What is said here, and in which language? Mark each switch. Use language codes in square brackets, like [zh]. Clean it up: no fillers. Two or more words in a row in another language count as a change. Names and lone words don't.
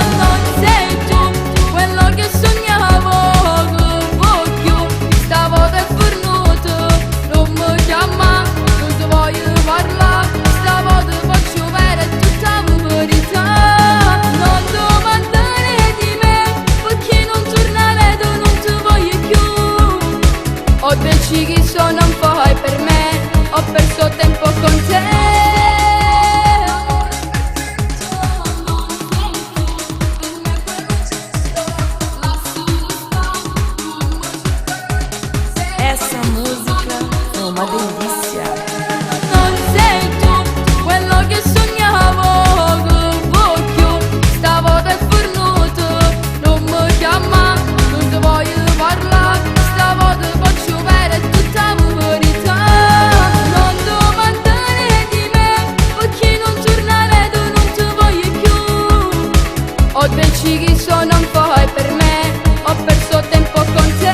[it] Non sei tu quello che sognavo, che voglio, stavolta è fornuto, non mi chiama, non ti voglio parlare, stavolta faccio vedere tutta la verità. Non domandare di me, perché non tornare, non ti voglio più. Ho deciso che so non fai per me, ho perso tempo con te. [pt] Essa música é uma delícia. [it] Non sei tu quello che sognavo, che voglio, stavolta è fornuto, non mi chiama, non ti voglio parlare, stavolta faccio vedere tutta la verità. Non domandare di me, perché non tornare, non ti voglio più. Ho deciso che so non fai per me, ho perso tempo con te.